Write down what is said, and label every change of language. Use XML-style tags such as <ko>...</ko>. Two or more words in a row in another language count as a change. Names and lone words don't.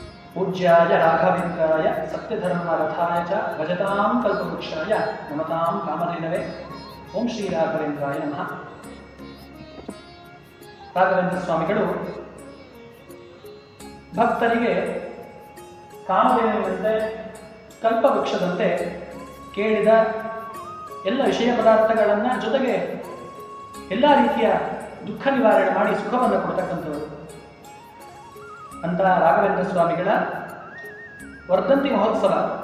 <sa>पूज्याय राघवेन्द्राय सत्यधर्मरथाय च भजतां कल्पवृक्षाय नमतां कामधेनवे ओं श्री राघवेन्द्राय नमः।</sa> <kn>ರಾಘವೇಂದ್ರ ಸ್ವಾಮಿಗಳು ಭಕ್ತರಿಗೆ ಕಾಮಧೇನುವಿನಂತೆ ಕಲ್ಪವೃಕ್ಷದಂತೆ ಕೇಳಿದ ಎಲ್ಲ ವಿಷಯ ಪದಾರ್ಥಗಳನ್ನು ಜೊತೆಗೆ ಎಲ್ಲ ರೀತಿಯ ದುಃಖ ನಿವಾರಣೆ ಮಾಡಿ ಸುಖವನ್ನು ಕೊಡ್ತಕ್ಕಂಥವರು ಅಂತ ರಾಘವೇಂದ್ರ ಸ್ವಾಮಿಗಳ ವರ್ಧಂತಿ ಮಹೋತ್ಸವ</kn>